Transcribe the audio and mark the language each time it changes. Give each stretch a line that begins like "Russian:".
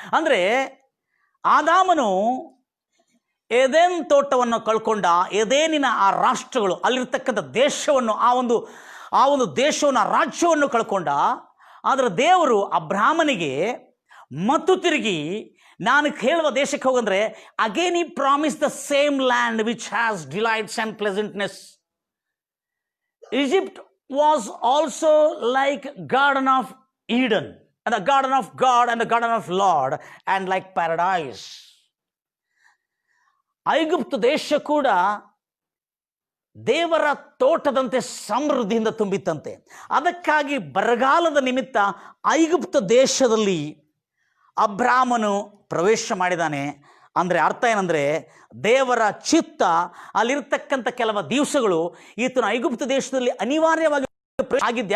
Kannada: ಅಂದ್ರೆ ಆದಾಮನು ಏದೇನ್ ತೋಟವನ್ನು ಕಳ್ಕೊಂಡ, ಏದೇನಿನ ಆ ರಾಷ್ಟ್ರಗಳು, ಅಲ್ಲಿರ್ತಕ್ಕಂಥ ದೇಶವನ್ನು, ಆ ಒಂದು ದೇಶವನ್ನು, ಆ ರಾಜ್ಯವನ್ನು ಕಳ್ಕೊಂಡ. ಆದರೆ ದೇವರು ಅಬ್ರಾಹ್ಮನಿಗೆ ಮತ್ತು ತಿರುಗಿ ನಾನು ಹೇಳುವ ದೇಶಕ್ಕೆ ಹೋಗಂದ್ರೆ
English: Again ಈ promise the same land which has delights and pleasantness. Egypt was also like Garden of Eden and the Garden of God and the Garden of Lord and like paradise.
Kannada: ಐಗುಪ್ತ ದೇಶ ಕೂಡ ದೇವರ ತೋಟದಂತೆ ಸಮೃದ್ಧಿಯಿಂದ ತುಂಬಿತ್ತಂತೆ. ಅದಕ್ಕಾಗಿ ಬರಗಾಲದ ನಿಮಿತ್ತ ಐಗುಪ್ತ ದೇಶದಲ್ಲಿ ಅಬ್ರಾಮನು ಪ್ರವೇಶ ಮಾಡಿದ್ದಾನೆ. ಅಂದರೆ ಅರ್ಥ ಏನಂದರೆ ದೇವರ ಚಿತ್ತ ಅಲ್ಲಿರ್ತಕ್ಕಂಥ ಕೆಲವು ದಿವಸಗಳು ಈತನ ಐಗುಪ್ತ ದೇಶದಲ್ಲಿ ಅನಿವಾರ್ಯವಾಗಿ ಆಗಿದ್ದು.